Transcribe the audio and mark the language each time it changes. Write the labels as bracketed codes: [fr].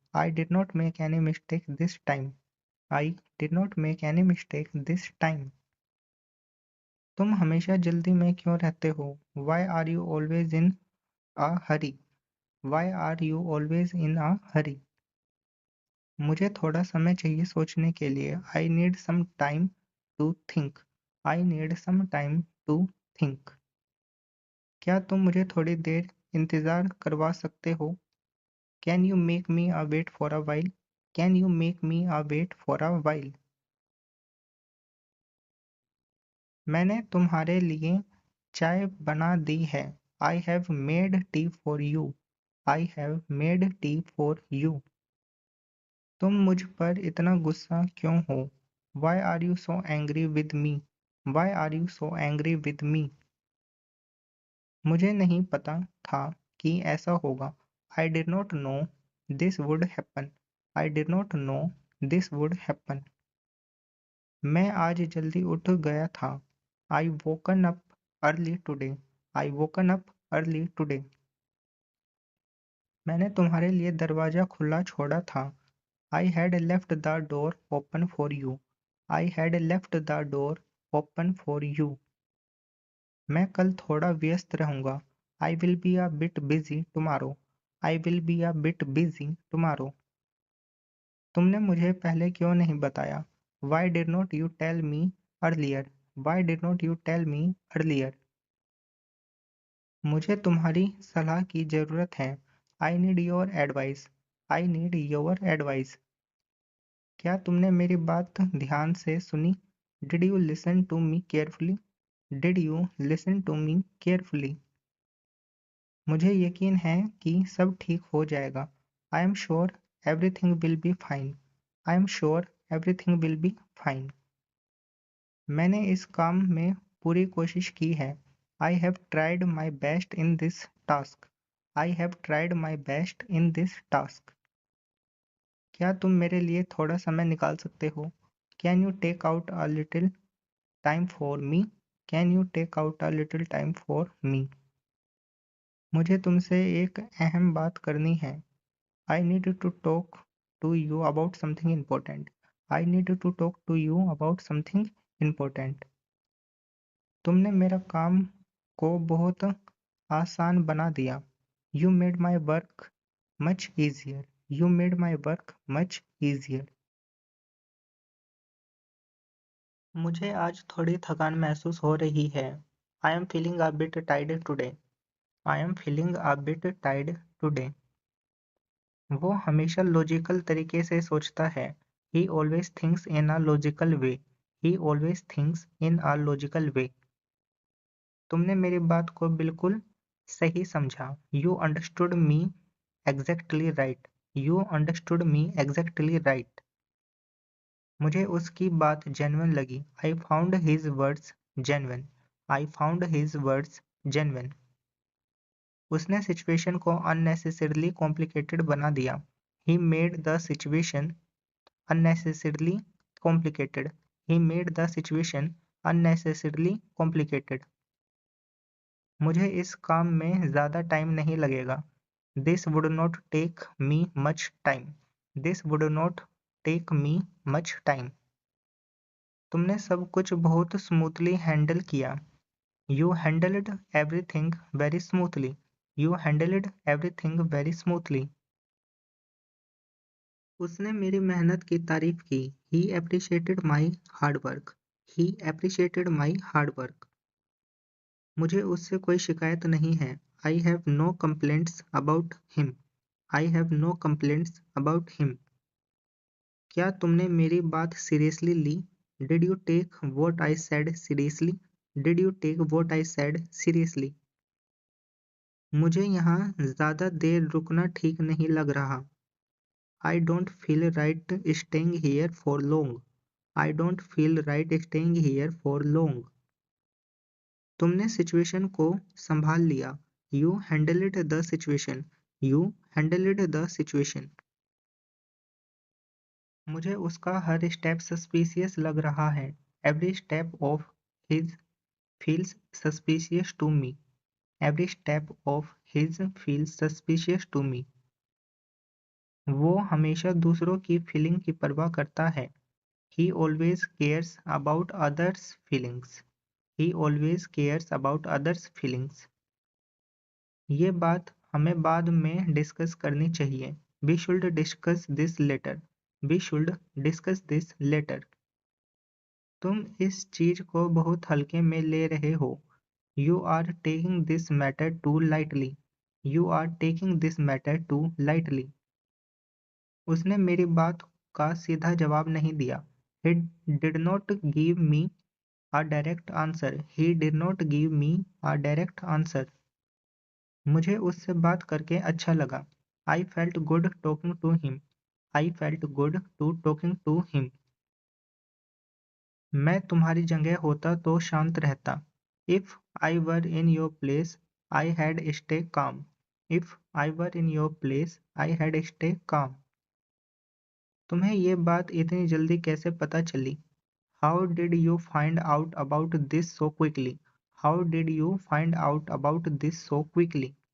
[en] I did not make any mistake this time. I did not make any mistake this time. [hi] तुम हमेशा जल्दी में क्यों रहते हो? [en] Why are you always in a hurry? Why are you always in a hurry? [hi] मुझे थोड़ा समय चाहिए सोचने के लिए. [en] I need some time to think. I need some time to think. [hi] क्या तुम मुझे थोड़ी देर इंतज़ार करवा सकते हो? [en] Can you make me a wait for a while? Can you make me a wait for a while? [hi] मैंने तुम्हारे लिए चाय बना दी है. [en] I have made tea for you. I have made tea for you. [hi] तुम मुझ पर इतना गुस्सा क्यों हो? [en] Why are you so angry with me? Why are you so angry with me? [hi] मुझे नहीं पता था कि ऐसा होगा। [en] I did not know this would happen. I did not know this would happen. [hi] मैं आज जल्दी उठ गया था। [en] I woken up early today. I woken up early today. [hi] मैंने तुम्हारे लिए दरवाजा खुला छोड़ा था। [en] I had left the door open for you. I had left the door open for you. [hi] मैं कल थोड़ा व्यस्त रहूंगा। [en] I will be a bit busy tomorrow. I will be a bit busy tomorrow. [hi] तुमने मुझे पहले क्यों नहीं बताया? [en] Why did not you tell me earlier? Why did not you tell me earlier? [hi] मुझे तुम्हारी सलाह की जरूरत है। [en] I need your advice. I need your advice. [hi] क्या तुमने मेरी बात ध्यान से सुनी? [en] Did you listen to me carefully? Did you listen to me carefully? [hi] मुझे यकीन है कि सब ठीक हो जाएगा। [en] I am sure everything will be fine. I am sure everything will be fine. [hi] मैंने इस काम में पूरी कोशिश की है। [en] I have tried my best in this task. I have tried my best in this task. [hi] क्या तुम मेरे लिए थोड़ा समय निकाल सकते हो? [en] Can you take out a little time for me? Can you take out a little time for me? [hi] मुझे तुमसे एक अहम बात करनी है। [en] I need to talk to you about something important. I need to talk to you about something important. [hi] तुमने मेरा काम को बहुत आसान बना दिया। [en] You made my work much easier. You made my work much easier. [hi] मुझे आज थोड़ी थकान महसूस हो रही है। [en] I am feeling a bit tired today. I am feeling a bit tired today. [hi] वो हमेशा लॉजिकल तरीके से सोचता है। [en] He always thinks in a logical way. He always thinks in a logical way. [hi] तुमने मेरी बात को बिल्कुल सही समझा। [en] You understood me exactly right. You understood me exactly right. [hi] मुझे उसकी बात genuine लगी। [en] I found his words genuine. I found his words genuine. [hi] उसने सिचुएशन को [en] unnecessarily complicated [hi] बना दिया। [en] He made the situation unnecessarily complicated. He made the situation unnecessarily complicated. [hi] मुझे इस काम में ज़्यादा टाइम नहीं लगेगा। [en] This would not take me much time. This would not take me much time. [hi] तुमने सब कुछ बहुत स्मूथली हैंडल किया। [en] You handled everything very smoothly. You handled everything very smoothly. [hi] उसने मेरी मेहनत की तारीफ की। [en] He appreciated my hard work. He appreciated my hard work. [hi] मुझे उससे कोई शिकायत नहीं है। [en] I have no complaints about him. I have no complaints about him. [hi] क्या तुमने मेरी बात seriously Lee? [en] Did you take what I said seriously? Did you take what I said seriously? [hi] मुझे यहाँ ज़्यादा देर रुकना ठीक नहीं लग रहा। [en] I don't feel right staying here for long. I don't feel right staying here for long. [hi] तुमने situation को संभाल लिया। [en] You handled the situation. You handled the situation. [hi] मुझे उसका हर स्टेप सस्पिशियस लग रहा है। [en] Every step of his feels suspicious to me. Every step of his feels suspicious to me. [hi] वो हमेशा दूसरों की फीलिंग की परवाह करता है। [en] He always cares about others' feelings. He always cares about others' feelings. [hi] ये बात हमें बाद में डिस्कस करनी चाहिए। [en] We should discuss this later. We should discuss this later. [hi] तुम इस चीज को बहुत हल्के में ले रहे हो। [en] You are taking this matter too lightly. You are taking this matter too lightly. [hi] उसने मेरी बात का सीधा जवाब नहीं दिया। [en] He did not give me a direct answer. He did not give me a direct answer. [hi] मुझे उससे बात करके अच्छा लगा। [en] I felt good talking to him. I felt good to talking to him. [hi] मैं तुम्हारी जगह होता तो शांत रहता। [en] If I were in your place, I had stay calm. If I were in your place, I had stay calm. [hi] तुम्हें ये बात इतनी जल्दी कैसे पता चली? [en] How did you find out about this so quickly? How did you find out about this so quickly?